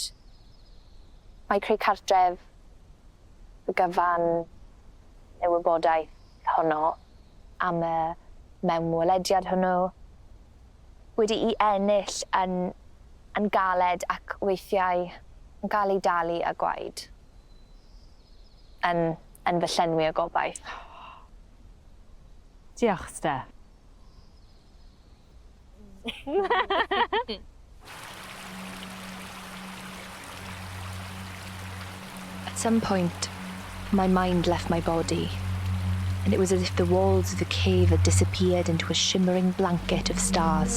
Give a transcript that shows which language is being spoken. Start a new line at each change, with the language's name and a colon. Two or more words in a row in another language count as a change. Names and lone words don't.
Welsh: Mae creu cartref, y gyfan, y wybodaeth honno am y mewnwelediad hwnnw wedi I ennill yn galed ac weithiau yn cael ei dalu a gwaed yn fy llenwi o gobaith. Diolch, Stef.
English: At some point, my mind left my body, and it was as if the walls of the cave had disappeared into a shimmering blanket of stars.